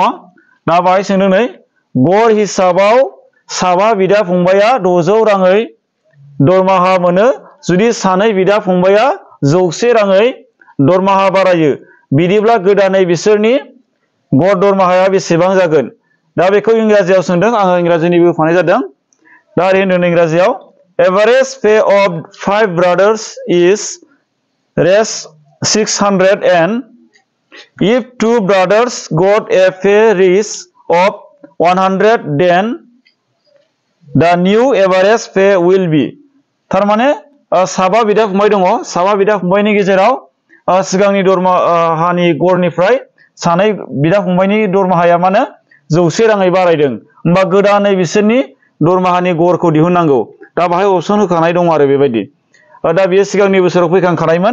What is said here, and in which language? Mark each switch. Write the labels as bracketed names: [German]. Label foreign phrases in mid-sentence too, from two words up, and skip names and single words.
[Bodo] दा बाहाय सोंदों नै गड़ हिसाबाव साबा बिदा फंबाया 600 राङै दरमाहा मोनो जुदि सानै बिदा फंबाया 100 राङै दरमाहा बारायो बिदिब्ला गोदानै बिसोरनि गड़ दरमाहाया बेसेबां जागोन? दा बेखौ इंराजियाव सोंदों। आङो इंराजिनिबो होफानाय जादों। दा ओरै होनदों इंराजियाव [English] average pay of 5 brothers is res 600 and if 2 brothers got a pay raise of 100 then the new average pay will be। [Bodo] थारमाने साबा बिदा फंबाय दङ। साबा बिदा फंबायनि गेजेराव सिगांनि दरमाहानि गड़निफ्राय सानै बिदा फंबायनि दरमाहाया माने 100 राङै बारायदों। होमबा गोदानै बिसोरनि दरमाहानि गड़खौ दिहुननांगौ। दा बाहाय अपसन होखानाय दं आरो बेबायदि। दा बेयो सिगांनि बोसोराव फैखांखानायमोन।